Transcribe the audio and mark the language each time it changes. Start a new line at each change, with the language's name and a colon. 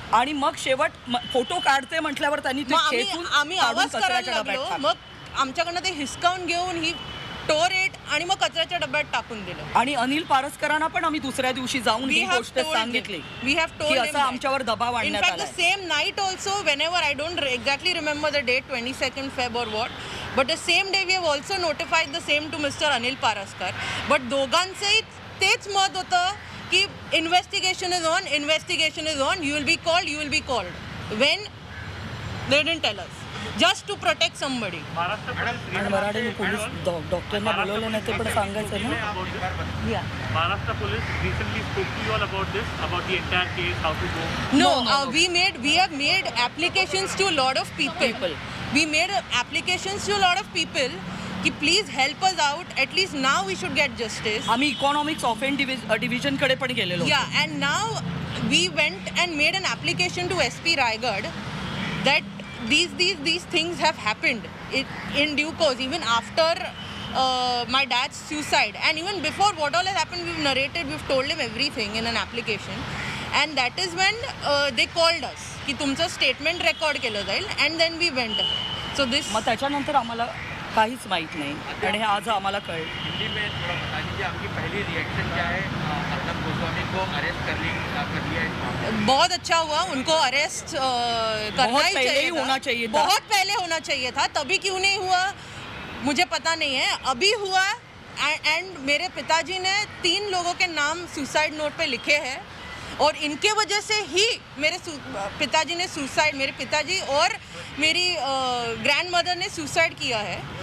Marathi: आणि मग शेवट फोटो काढते म्हटल्यावर त्यांनी ते खेचून आम्ही आवाज करायला लागलो. मग आमच्याकडनं ते हिसकावून घेऊन
English: he tore it
Marathi: आणि मग कचऱ्याच्या डब्यात टाकून दिलं. आणि अनिल पारसकरांना पण आम्ही दुसऱ्या दिवशी जाऊन ही गोष्ट सांगितली की असं आमच्यावर दबाव आणण्यात आला.
English: In fact, the same night also, whenever I don't exactly remember the date, 22nd Feb or what, but the same day we have also notified the same to Mr. Anil Paraskar. But
Marathi: दोघांचंही तेच मत होतं की
English: investigation is on, you will be called. When they didn't tell us. Just to protect somebody.
Marathi: आणि Marathi police डॉक्टरना बोलवलं नाही ते पण सांगायचं ना.
English: Maharashtra police recently spoke to you all about this, about the entire case, how to go. No. We have made applications to a lot of people. We made applications to a lot of people कि please help us out. At least now we should get justice.
Marathi: आम्ही economics offence division कडे पण गेलेलो.
English: Yeah, and now we went and made an application to SP Raigad that these things have happened in due course. Even after my dad's suicide, and even before what all has happened, we've narrated, we've told him everything in an application, and that is when they called us
Marathi: की तुमचं statement record केलं जाईल,
English: and then we went ahead. So this
Marathi: मग त्याच्यानंतर आम्हाला काहीच माहीत नाही आणि हे आज आम्हाला कळलं.
Hindi: हिंदी में थोड़ा बता दीजिए आपकी पहली रिएक्शन क्या है? अर्नब गोस्वामी को अरेस्ट कर लिया है. बहुत अच्छा हुआ, उनको अरेस्ट करना बहुत ही पहले चाहिए ही था. होना चाहिए था. बहुत पहले होना चाहिए था, तभी क्यों नहीं हुआ मुझे पता नहीं है. अभी हुआ, एंड मेरे पिताजी ने 3 लोगों के नाम सुसाइड नोट पे लिखे हैं, और इनके वजह से ही मेरे पिताजी ने सुसाइड, मेरे पिताजी और मेरी ग्रैंड मदर ने सुसाइड किया है.